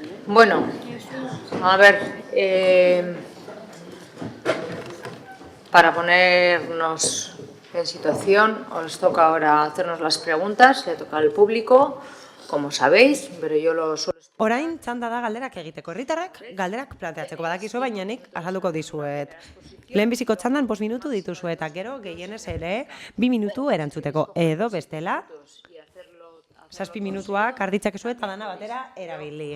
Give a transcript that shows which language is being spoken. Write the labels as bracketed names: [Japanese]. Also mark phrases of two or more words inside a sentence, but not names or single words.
[Spanish] Bueno, a ver, para ponernos en situación, os toca ahora hacernos las preguntas, le toca al público, como sabéis, pero yo lo suelo... [Basque] Orain txanda da galderak egiteko. Herritarrak galderak planteatzeko badakizue, baina nik azalduko dizuet. Lehen biziko txandan 5 minutu dituzue eta gero gehienez ere 2 minutu erantzuteko. Edo bestela 7 minutuak arditzakezue eta dana batera erabili.